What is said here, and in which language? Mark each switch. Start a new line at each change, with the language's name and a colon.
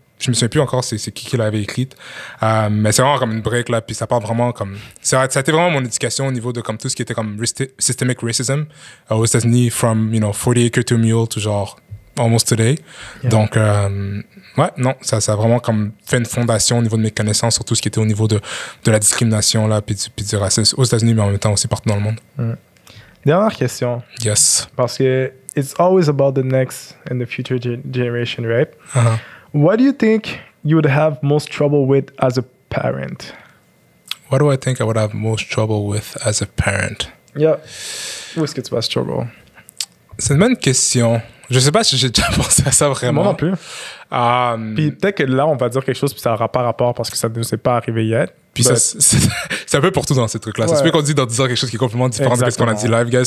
French: Je me souviens plus encore c'est qui l'avait écrite. Mais c'est vraiment comme une brique, là. Puis ça parle vraiment comme, ça a été vraiment mon éducation au niveau de comme tout ce qui était comme systemic racism aux États-Unis,
English: from, 40 acre to a mule to genre, almost today.
French: Yeah. Donc, ouais, non, ça a vraiment comme fait une fondation au niveau de mes connaissances sur tout ce qui était au niveau de la discrimination, là, puis du racisme aux États-Unis, mais en même temps aussi partout dans le monde. Dernière question.
English: Yes.
French: Parce que
English: it's always about the next and the future generation, right? Uh-huh. What do you think you would have most trouble with as a parent? What do I think I would have most trouble with as a parent? Yeah.
French: Où est-ce que tu vas trouble? C'est une bonne question. Je sais pas si j'ai déjà pensé à ça vraiment. Moi non plus. Puis peut-être que là, on va dire quelque chose puis ça n'aura pas rapport parce que ça ne nous est pas arrivé yet. Puis ça, c'est un peu pour tout dans ces trucs-là. Ouais. Ça se peut qu'on dit dans 10 ans quelque chose qui est complètement différent de ce qu'on a dit live, guys.